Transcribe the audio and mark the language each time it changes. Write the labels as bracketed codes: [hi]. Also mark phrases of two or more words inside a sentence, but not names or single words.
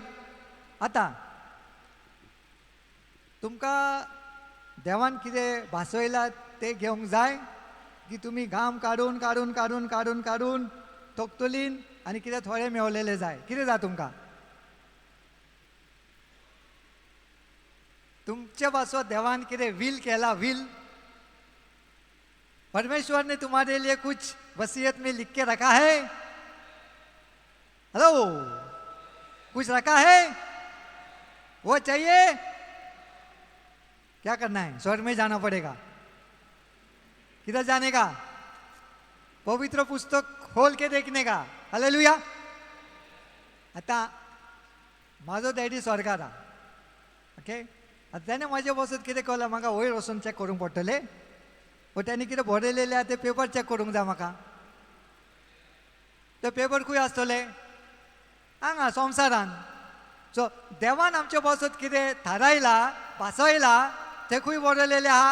[kok] आतां तुमकां देवान कितें भासयलां तें घेवंक जाय की तुमी घाम काडून काडून काडून काडून काडून तोकतलीन आनी कितें थोडे मेवलेले जाय? कितें जाय तुमकां? तुमचे पासो देवान कितें विल केला? विल. [hi] परमेश्वर ने तुम्हारे लिए कुछ वसीयत में लिख के रखा है. हेलो, कुछ रखा है? वो चाहिए? क्या करना है? स्वर्ग में जाना पड़ेगा. किधर जाने का? पवित्र पुस्तक खोल के देखने का. हालेलुया. [kok] आता माझो डॅडी स्वर्गार हा. ओके. आता त्याने माझ्या बसत कितें केलां म्हाका वयर वचून चॅक करूंक पडटलें. व त्याने कितें बरयलेलें आहा तें पेपर चॅक करूंक जाय म्हाका. तो पेपर खंय आसतले? हांगा संवसारान. सो देवान आमच्या बसत कितें थारायला भासयला तें खंय बरयलेलें आहा?